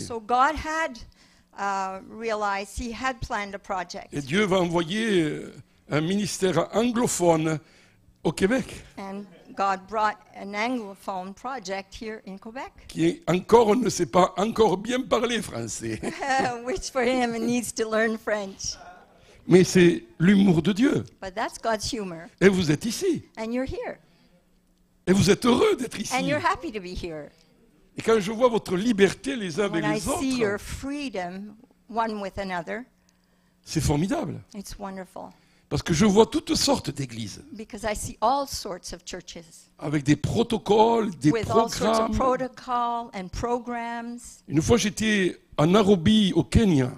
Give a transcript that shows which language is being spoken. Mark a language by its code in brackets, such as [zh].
[en] So God had realized, He had planned a project. [fr] Et Dieu va envoyer un ministère anglophone au Québec, [en] And God brought an Anglophone project here in Quebec, [fr] qui encore ne sait pas encore bien parler français. [en] which for him needs to learn French. [fr] Mais c'est l'humour de Dieu. [en] But that's God's humor. [fr] Et vous êtes ici. [en] And you're here. [fr] Et vous êtes heureux d'être ici. [en] And you're happy to be here. [fr] Et quand je vois votre liberté les uns avec [en] When I [fr] les [en] see your [fr] autres, [en] freedom one with another, [fr] c'est formidable. [en] it's wonderful. [fr] Parce que je vois toutes sortes d'églises, [en] because I see all sorts of churches [fr] avec des protocoles, des [en] with all sorts of [fr] programmes. [en] protocol and programs. [fr] Une fois, j'étais à Nairobi, au Kenya.